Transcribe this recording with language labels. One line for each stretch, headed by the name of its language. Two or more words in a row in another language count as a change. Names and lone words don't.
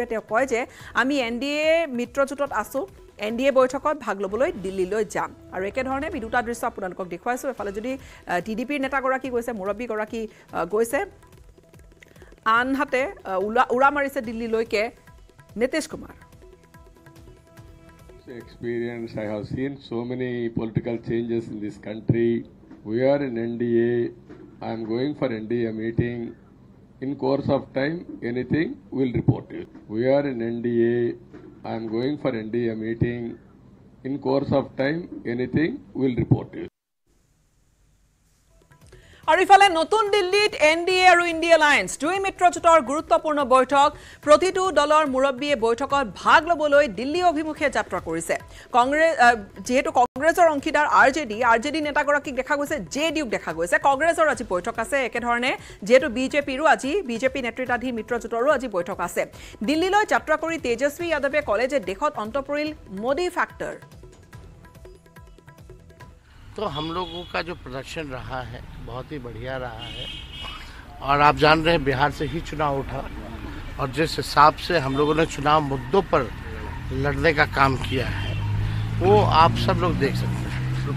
Assamese: তেওঁ কয় যে আমি NDA মিত্ৰজোঁটত আছোঁ, NDA বৈঠকত ভাগ ল'বলৈ দিল্লীলৈ যাম। আৰু একেধৰণে আমি দুটা দৃশ্য আপোনালোকক দেখুৱাইছোঁ। এফালে যদি TDPৰ নেতাগৰাকী গৈছে, মুৰব্বীগৰাকী গৈছে, আনহাতে উৰা মাৰিছে দিল্লীলৈকে নীতিশ কুমাৰ
English: Experience. I have seen so many political changes in this country. We are in NDA. I am going for NDA meeting. In course of time, anything will report you. We are in NDA. I am going for NDA meeting. In course of time, anything will report you.
Assamese: আৰু ইফালে নতুন দিল্লীত এনডিএ আৰু ইণ্ডিয়া এলায়েন্স দুই মিত্ৰজোঁটৰ গুৰুত্বপূৰ্ণ বৈঠক প্ৰতিটো দলৰ মুৰব্বীয়ে বৈঠকত ভাগ ল'বলৈ দিল্লী অভিমুখে যাত্ৰা কৰিছে যেহেতু কংগ্ৰেছৰ অংশীদাৰ আৰজেডি নেতাগৰাকীক দেখা গৈছে জেডিউক দেখা গৈছে কংগ্ৰেছৰ আজি বৈঠক আছে একেধৰণে যেহেতু বিজেপি নেতৃত্বাধীন মিত্ৰজোঁটৰো আজি বৈঠক আছে দিল্লীলৈ যাত্ৰা কৰি তেজস্বী যাদৱে ক'লে যে দেশত অন্ত পৰিল মোদী ফেক্টৰ
Hindi: तो हम लोगों का जो प्रदर्शन रहा है बहुत ही बढ़िया रहा है और आप जान रहे हैं बिहार से ही चुनाव उठा और जिस हिसाब से हम लोगों ने चुनाव मुद्दों पर लड़ने का काम किया है वो आप सब लोग देख सकते हैं।